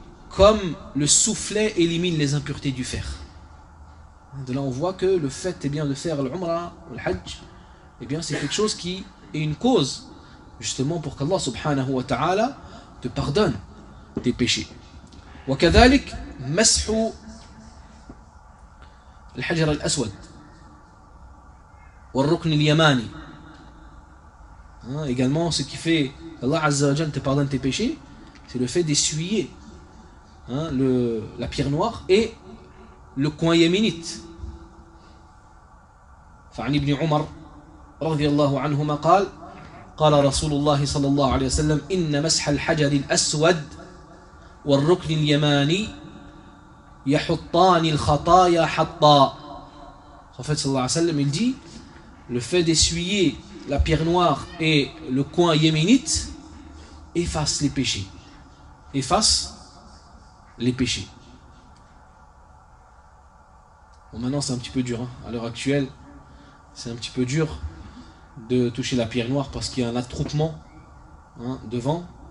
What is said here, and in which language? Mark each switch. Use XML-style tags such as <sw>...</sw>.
<fr>Comme le soufflet élimine les impuretés du fer. De là, on voit que le fait eh bien, de faire l'umrah ou le hajj, eh bien, c'est quelque chose qui est une cause, justement, pour qu'Allah subhanahu wa ta'ala te pardonne tes péchés.</fr> <ar>Wa kadhalik, mashu. الحجر الأسود والركن اليماني</ar> <fr>également ce qui fait Allah Azza wa Jal te pardonne tes péchés c'est le fait d'essuyer la pierre noire et le coin yéménite</fr> <ar>فعن ابن عمر رضي الله عنهما قال قال رسول الله صلى الله عليه وسلم إن مسح الحجر الأسود والركن اليماني يحطان الخطايا حطا.</ar> <fr>Le prophète sallallahu alayhi wa sallam, il dit, le fait d'essuyer la pierre noire et le coin yéménite efface les péchés. Efface les péchés. Bon, maintenant c'est un petit peu dur. Hein. À l'heure actuelle, c'est un petit peu dur de toucher la pierre noire parce qu'il y a un attroupement devant.</fr>